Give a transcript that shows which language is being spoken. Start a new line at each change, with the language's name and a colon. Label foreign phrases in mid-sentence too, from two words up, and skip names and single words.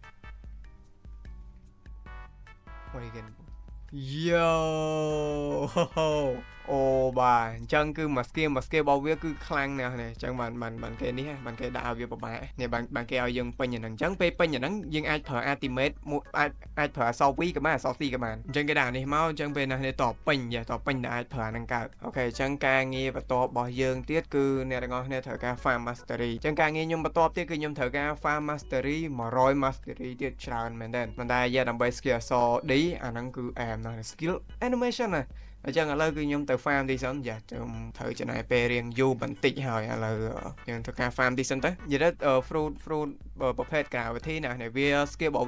English: What again
Khmer: Yo អូបាទអញ្ចឹងគឺមួយស្គីរបស់វាគឺខ្លាំងណាស់នេះអញ្ចឹងបានគេនេះបានគេដាក់ឲ្យវាពិបាកនេះបានគេឲ្យយើងពេញអាហ្នឹងអញ្ចឹងពេលពេញអាហ្នឹងយើងអាចប្រើ ultimate អាចប្រើអសវីក៏បានអសស៊ីក៏បានអញ្ចឹងគេដាក់នេះមកអញ្ចឹងពេលណា នេះតពេញតពេញដែលអាចប្រើហ្នឹងកើតអូខេអញ្ចឹងការងារបន្ទាប់របស់យើងទៀតគឺអ្នកទាំងអស់គ្នាត្រូវការ
English: farm mastery
Khmer: អញ្ចឹងការងារខ្ញុំបន្ទាប់ទៀតគឺខ្ញុំត្រូវការ
English: farm mastery 100 mastery
Khmer: ទៀតច្រើនមែនតើ ប៉ុន្តែដើម្បី skill អស D អាហ្នឹងគឺអែមណាស់
English: skill animation
Khmer: ណាអញ្ចឹងឥឡូវគឺខ្ញុំទៅ farm ទីសិនយ៉ាខ្ញុំត្រូវចំណាយពេលរៀងយូ របន្តិចហើយឥឡូវយើងធ្វើការ farm ទីសិនទៅនិយាយទៅ fruit ប្រភេទក្រៅវិធីណាវា skill របស់